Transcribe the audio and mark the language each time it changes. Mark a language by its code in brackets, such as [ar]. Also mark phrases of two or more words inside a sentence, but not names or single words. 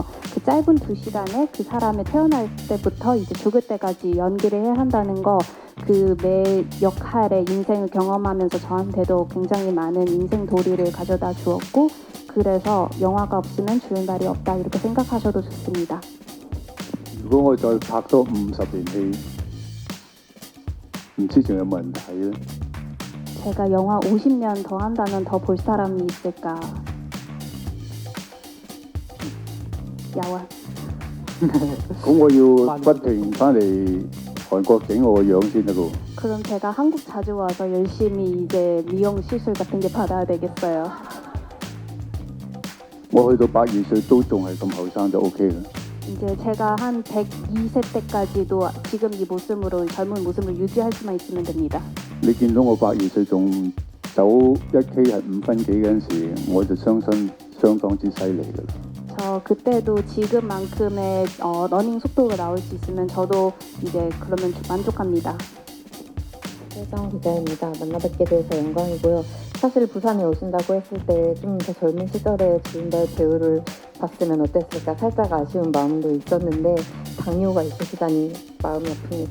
[ko] 그 짧은 2시간에 그 사람의 태어날 때부터 이제 죽을 때까지 연기를 해야 한다는 거, 그 매 역할의 인생을 경험하면서 저한테도 굉장히 많은 인생 도리를 가져다 주었고, 그래서 영화가 없으면 주윤발이 없다 이렇게 생각하셔도 좋습니다. [yue] 如果我再拍多50年戲，唔知仲有冇人睇咧？ [ko] 제가 영화 50년 더 한다면 더 볼 사람이 있을까? 야와. [yue] 咁我要不停翻嚟韓國整我個樣先得㗎。 [ko] 그럼 제가 한국 자주 와서 열심히 이제 미용 시술 같은 게 받아야 되겠어요. [yue] 我去到120歲都仲係咁後生就 OK 啦。 [ko] 이제 제가 한 102세 때까지도 지금 이 모습으로 젊은 모습을 유지할 수만 있으면 됩니다. [yue] 你見到我120歲仲走1K 係5分幾嗰陣時，我就相信相當之犀利㗎啦。 [ko] 저 그때도 지금만큼의 러닝 속도가 나올 수 있으면 저도 이제 그러면 만족합니다. 최정 기자입니다. 만나뵙게 돼서 영광이고요. 사실 부산에 오신다고 했을 때 좀 더 젊은 시절에 주윤발 배우를 봤으면 어땠을까 살짝 아쉬운 마음도 있었는데 당뇨가 있으시다니 마음이 아픕니다.